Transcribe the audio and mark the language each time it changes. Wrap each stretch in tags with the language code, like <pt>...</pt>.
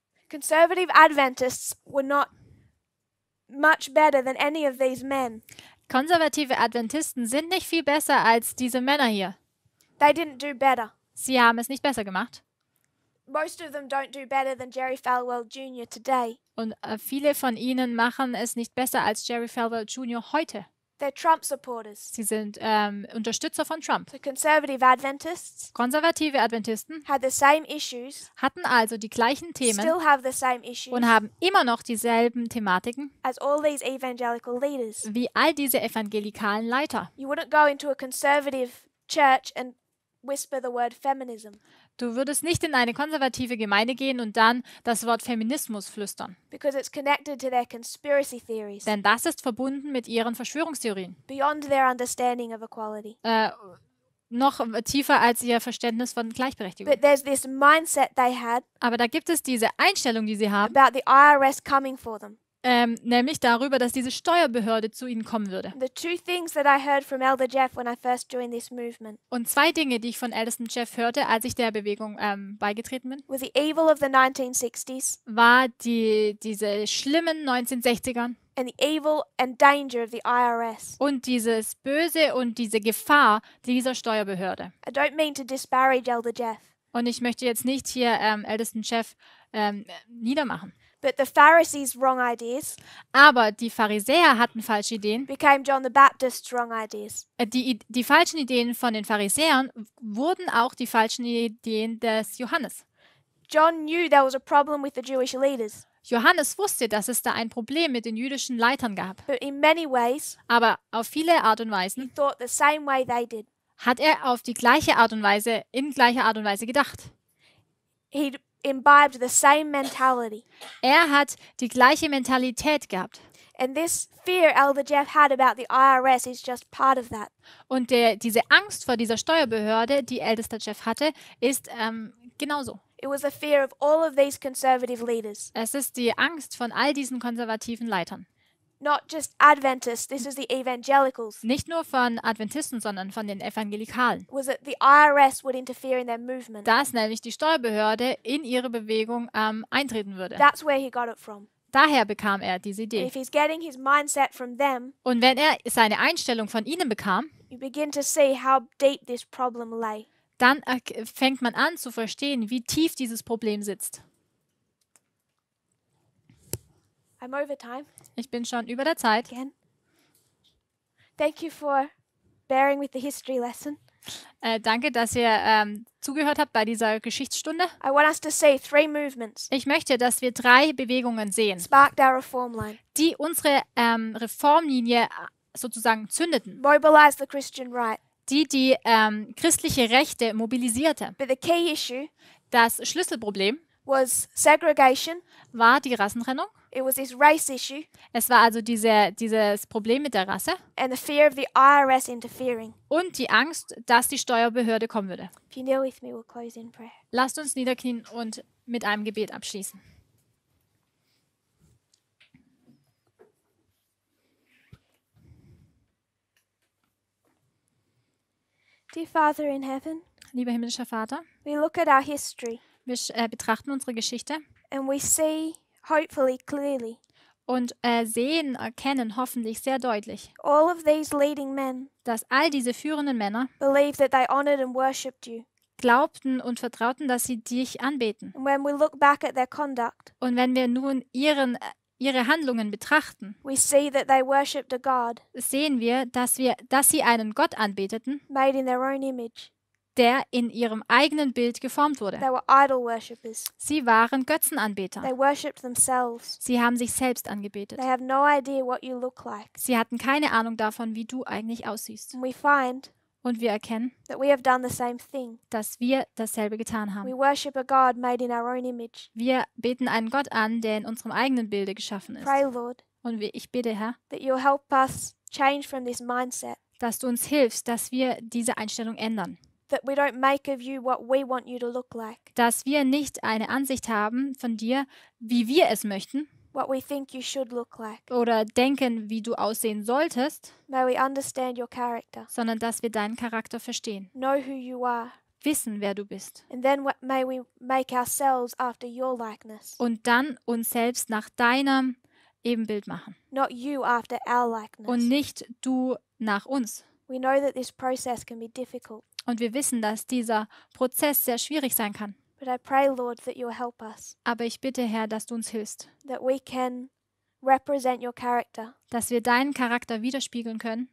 <en>Conservative Adventists were not much better than any of these men.</en> <de>Konservative Adventisten sind nicht viel besser als diese Männer hier.</de> <en>They didn't do better.</en> <de>Sie haben es nicht besser gemacht.</de> <en>Most of them don't do better than Jerry Falwell Jr. today.</en> <de>Und viele von ihnen machen es nicht besser als Jerry Falwell Jr. heute.</de> <en>They're Trump supporters.</en> <de>Sie sind Unterstützer von Trump.</de> <en>The conservative Adventists</en> <de>Konservative Adventisten</de> <en>had the same issues,</en> <de>hatten also die gleichen Themen</de> <en>still have the same issues,</en> <de>und haben immer noch dieselben Thematiken</de> <en>as all these evangelical leaders.</en> <de>Wie all diese evangelikalen Leiter.</de> <en>You wouldn't go into a conservative church and whisper the word feminism.</en> <de>Du würdest nicht in eine konservative Gemeinde gehen und dann das Wort Feminismus flüstern.</de> <en>Because it's connected to their conspiracy theories.</en> <de>Denn das ist verbunden mit ihren Verschwörungstheorien.</de> <en>Beyond their understanding of equality.</en> <de>Noch tiefer als ihr Verständnis von Gleichberechtigung.</de> <en>But there's this mindset they had.</en> <de>Aber da gibt es diese Einstellung, die sie haben.</de> <en>About the IRS coming for them.</en> <de>Nämlich darüber, dass diese Steuerbehörde zu ihnen kommen würde.</de> <en>The two things that I heard from Elder Jeff when I first joined this movement.</en> <de>Und zwei Dinge, die ich von Ältesten Jeff hörte, als ich der Bewegung beigetreten bin,</de> <en>was the evil of the 1960s.</en> <de>War diese schlimmen 1960ern.</de> <en>And the evil and danger of the IRS.</en> <de>Und dieses Böse und diese Gefahr dieser Steuerbehörde.</de> <en>I don't mean to disparage Elder Jeff.</en> <de>Und ich möchte jetzt nicht hier Ältesten Jeff niedermachen.</de> <en>But the Pharisees' wrong ideas.</en> <de>Aber die Pharisäer hatten falsche Ideen.</de> <en>Became John the Baptist's wrong ideas.</en> <de>Die falschen Ideen von den Pharisäern wurden auch die falschen Ideen des Johannes.</de> <en>John knew there was a problem with the Jewish leaders.</en> <de>Johannes wusste, dass es da ein Problem mit den jüdischen Leitern gab.</de> <en>But in many ways,</en> <de>Aber auf viele Art und</de> <en>he</en> <de>Weisen</de> <en>thought the same way they did.</en> <de>hat er auf die gleiche Art und Weise, in gleicher Art und Weise gedacht.</de> <en>He imbibed the same mentality.</en> <de>Er hat die gleiche Mentalität gehabt.</de> <en>And this fear Elder Jeff had about the IRS is just part of that.</en> <de>Und diese Angst vor dieser Steuerbehörde, die ältester Jeff hatte, ist genauso.</de> <en>It was the fear of all of these conservative leaders.</en> <de>Es ist die Angst von all diesen konservativen Leitern.</de> <en>Not just Adventists, this is the evangelicals.</en> <de>Nicht nur von Adventisten, sondern von den Evangelikalen.</de> <en>Was that the IRS would interfere in their movement.</en> <de>Dass nämlich die Steuerbehörde in ihre Bewegung eintreten würde.</de> <en>That's where he got it from.</en> <de>Daher bekam er diese</de> <en>And</en> <de>Idee.</de> <en>if he's getting his mindset from them,</en> <de>Und wenn er seine Einstellung von ihnen bekam,</de> <en>you begin to see how deep this problem lay.</en> <de>dann fängt man an zu verstehen, wie tief dieses Problem sitzt.</de> <en>I'm over time</en> <de>Ich bin schon über der Zeit.</de> <en>again. Thank you for bearing with the history lesson.</en> <de>Danke, dass ihr zugehört habt bei dieser Geschichtsstunde.</de> <en>I want us to see 3 movements</en> <de>Ich möchte, dass wir 3 Bewegungen sehen,</de> <en>sparked our reform line.</en> <de>die unsere Reformlinie sozusagen zündeten,</de> <en>Mobilize the Christian right.</en> <de>die christliche Rechte mobilisierte.</de> <en>But the key issue</en> <de>Das Schlüsselproblem</de> <en>was segregation.</en> <de>war die Rassentrennung.</de> <en>It was this race issue</en> <de>Es war also dieses Problem mit der Rasse</de> <en>and the fear of the IRS interfering.</en> <de>und die Angst, dass die Steuerbehörde kommen würde.</de> <en>If you kneel with me, we'll close in prayer.</en> <de>Lasst uns niederknien und mit einem Gebet abschließen.</de> <en>Dear Father in heaven,</en> <de>Lieber himmlischer Vater,</de> <en>we look at our history</en> <de>wir betrachten unsere Geschichte</de> <en>and we see, hopefully clearly,</en> <de>und erkennen hoffentlich sehr deutlich,</de> <en>all of these leading men</en> <de>dass all diese führenden Männer</de> <en>believed that they honored and worshipped you.</en> <de>glaubten und vertrauten, dass sie dich anbeten.</de> <en>And when we look back at their conduct,</en> <de>Und wenn wir nun ihre Handlungen betrachten,</de> <en>we see that they worshipped a God</en> <de>sehen wir, dass sie einen Gott anbeteten,</de> <en>made in their own image.</en> <de>der in ihrem eigenen Bild geformt wurde.</de> <en>They were idol worshippers.</en> <de>Sie waren Götzenanbeter.</de> <en>They worshipped themselves.</en> <de>Sie haben sich selbst angebetet.</de> <en>They have no idea what you look like.</en> <de>Sie hatten keine Ahnung davon, wie du eigentlich aussiehst.</de> <en>And we find</en> <de>Und wir erkennen,</de> <en>that we have done the same thing.</en> <de>dass wir dasselbe getan</de> <en>We</en> <de>haben.</de> <en>worship a God made in our own image.</en> <de>Wir beten einen Gott an, der in unserem eigenen Bilde geschaffen ist.</de> <en>Pray, Lord,</en> <de>Und ich bitte, Herr,</de> <en>that you'll help us change from this mindset,</en> <de>dass du uns hilfst, dass wir diese Einstellung ändern.</de> <en>that we don't make of you what we want you to look like,</en> <de>Dass wir nicht eine Ansicht haben von dir, wie wir es möchten,</de> <en>what we think you should look like.</en> <de>oder denken, wie du aussehen solltest,</de> <en>May we understand your character,</en> <de>sondern dass wir deinen Charakter verstehen,</de> <en>know who you are,</en> <de>wissen, wer du bist.</de> <en>and then may we make ourselves after your likeness,</en> <de>Und dann uns selbst nach deinem Ebenbild machen</de> <en>not you after our likeness.</en> <de>und nicht du nach uns.</de> <en>We know that this process can be difficult,</en> <de>Und wir wissen, dass dieser Prozess sehr schwierig sein kann.</de> <en>but I pray, Lord, that you'll help us,</en> <de>Aber ich bitte, Herr, dass du uns hilfst,</de> <en>that we can represent your character</en> <de>dass wir deinen Charakter widerspiegeln können,</de>